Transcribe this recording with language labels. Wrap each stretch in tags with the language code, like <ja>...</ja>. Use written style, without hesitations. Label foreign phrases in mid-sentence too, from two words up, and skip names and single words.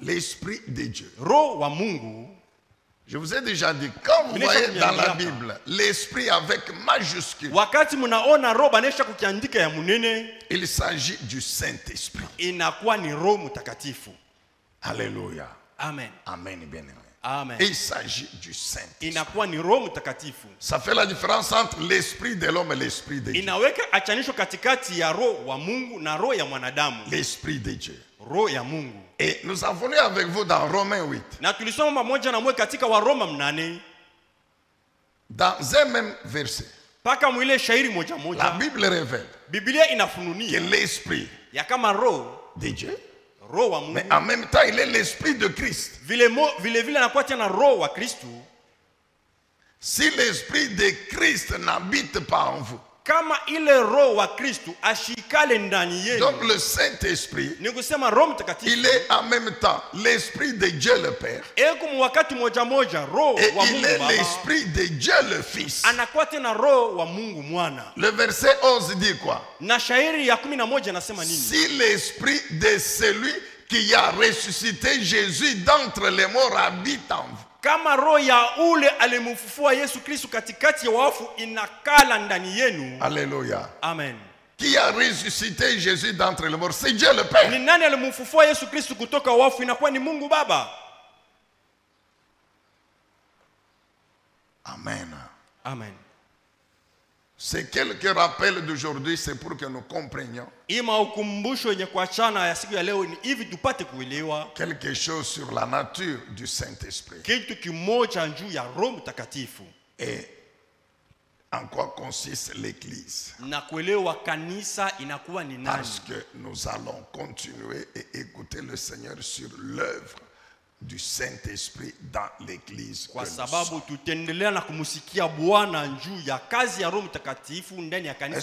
<fr>l'Esprit de Dieu,</fr> <sw>roho wa Mungu</sw> <fr>Je vous ai déjà dit, quand vous voyez dans la Bible l'esprit avec majuscule,</fr> <sw>wakati munaona roho banesha kukiandika ya munene,</sw> <fr>il s'agit du Saint-Esprit.</fr> <sw>inakuwa ni Roho Mtakatifu.</sw> <fr>Alléluia. Amen. Amen, bien-aimé. Amen. Il s'agit du Saint-Esprit.</fr> <sw>Inakuwa ni Roho Mtakatifu.</sw> <fr>Ça fait la différence entre l'esprit de l'homme et l'esprit de Dieu.</fr> <sw>Inaweka achanisho katikati ya roho wa Mungu na roho ya mwanadamu.</sw> <fr>L'esprit de Dieu.</fr> <sw>Roho ya Mungu.</sw> <fr>Et nous avons lu avec vous dans Romains 8.</fr> <sw>Na tulisoma pamoja na mwe katika Waroma 8.</sw> <fr>Dans un même verset,</fr> <sw>Paka mwile shairi moja</sw> <fr>la</fr> <sw>moja.</sw> <fr>Bible révèle</fr> <sw>Biblia</sw> <fr>que</fr> <sw>inafununia</sw> <fr>l'esprit</fr> <sw>ya kama roho</sw> <fr>de Dieu,</fr> <sw>roho wa Mungu.</sw> <fr>mais en même temps, il est l'esprit de Christ.</fr> <sw>Vile anakuwa tena roho wa Kristo.</sw> <fr>Si l'esprit de Christ n'habite pas en vous,</fr> <sw>Kama ile roho wa Kristo ashikale ndani yenu.</sw> <fr>donc le Saint-Esprit,</fr> <sw>Ni kusema Roho Mtakatifu.</sw> <fr>il est en même temps l'esprit de Dieu le Père</fr> <sw>Eko mwakati moja moja roho</sw> <fr>et</fr> <sw>wa</sw> <fr>il</fr> <sw>Mungu</sw> <fr>est</fr> <sw>Baba.</sw> <fr>l'esprit de Dieu le Fils.</fr> <sw>Anakuwa tena roho wa Mungu Mwana.</sw> <fr>Le verset 11 dit quoi?</fr> <sw>Na shairi ya 11 nasema nini?</sw> <fr>Si l'esprit de celui qui a ressuscité Jésus d'entre les morts habite en vous.</fr> <sw>Kama roho ya ule alimufufua Yesu Kristo katikati ya wafu inakala ndani yenu.</sw> <fr>Alléluia. Amen. Qui a ressuscité Jésus d'entre les morts? C'est Dieu le Père.</fr> <sw>Ni nani alimufufua Yesu Kristo kutoka wafu? Inakuwa ni Mungu Baba.</sw> <fr>Amen. Amen. Ces quelques rappels d'aujourd'hui, c'est pour que nous comprenions</fr> <sw>Ima ukumbusho yenye kuachana ya siku ya leo ni hivi tupate kuelewa</sw> <fr>quelque chose sur la nature du Saint-Esprit</fr> <sw>kitu kimoja juu ya Roho Mtakatifu</sw> <fr>et en quoi consiste l'Église.</fr> <sw>na kuelewa kanisa inakuwa ni nani.</sw> <fr>Parce que nous allons continuer et écouter le Seigneur sur l'œuvre du Saint-Esprit dans l'Église.</fr> <sw>Kwa</sw> <fr>que nous</fr> <sw>sababu</sw> <fr>sommes.</fr> <sw>tutaendelea na kumsikia Bwana juu ya kazi ya Roho Mtakatifu ndani ya kanisa.</sw>